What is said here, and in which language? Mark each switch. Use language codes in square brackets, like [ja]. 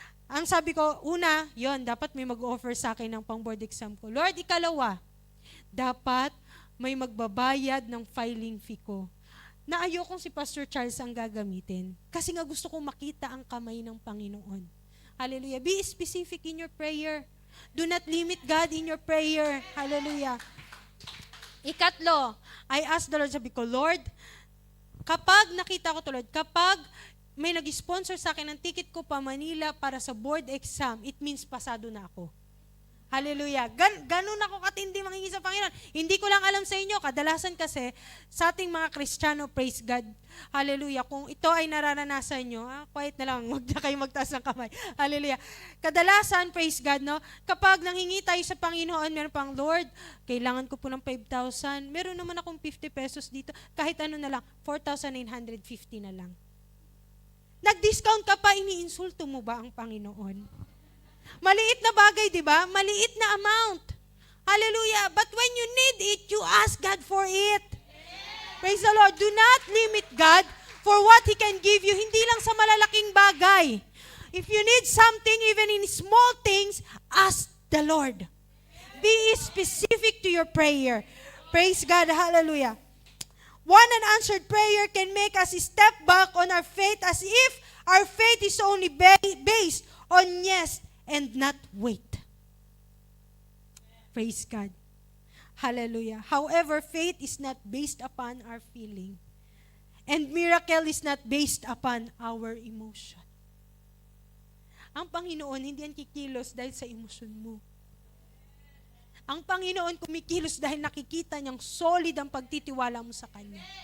[tl] ang sabi ko, una, yon dapat may mag-offer sa akin ng pang-board exam ko. Lord, ikalawa, dapat may magbabayad ng filing fee ko. Na ayokong si Pastor Charles ang gagamitin. Kasi nga gusto kong makita ang kamay ng Panginoon. Hallelujah. [en] Be specific in your prayer. Do not limit God in your prayer. [tl] Hallelujah. Ikatlo, [en] I asked the Lord, [tl] sabi ko, Lord, kapag nakita ko to, Lord, kapag may nag-sponsor sa akin ng ticket ko pa Manila para sa board exam, [en] it means [tl] pasado na ako. Hallelujah. Ganun ako katindi mangingi sa Panginoon. Hindi ko lang alam sa inyo, kadalasan kasi sa ating mga Kristiyano, [en] praise God. [tl] Hallelujah. Kung ito ay nararanasan nyo, quiet na lang, huwag na kayo magtaas ng kamay. Hallelujah. Kadalasan, [en] praise God, [tl] no? Kapag nanghingi tayo sa Panginoon, meron pang, Lord, kailangan ko po ng 5,000. Meron naman akong 50 pesos dito. Kahit ano na lang, 4,950 na lang. Nag-discount ka pa, iniinsulto mo ba ang Panginoon? Maliit na bagay, di ba? Maliit na amount. Hallelujah. [en] But when you need it, you ask God for it. Praise the Lord. Do not limit God for what He can give you. [tl] Hindi lang sa malalaking bagay. [en] If you need something, even in small things, ask the Lord. Be specific to your prayer. Praise God. Hallelujah. One unanswered prayer can make us step back on our faith as if our faith is only based on yes and not wait. Praise God. Hallelujah. However, faith is not based upon our feeling. And miracle is not based upon our emotion. [tl] Ang Panginoon, hindi yan kikilos dahil sa emosyon mo. Ang Panginoon kumikilos dahil nakikita niyang solid ang pagtitiwala mo sa Kanya.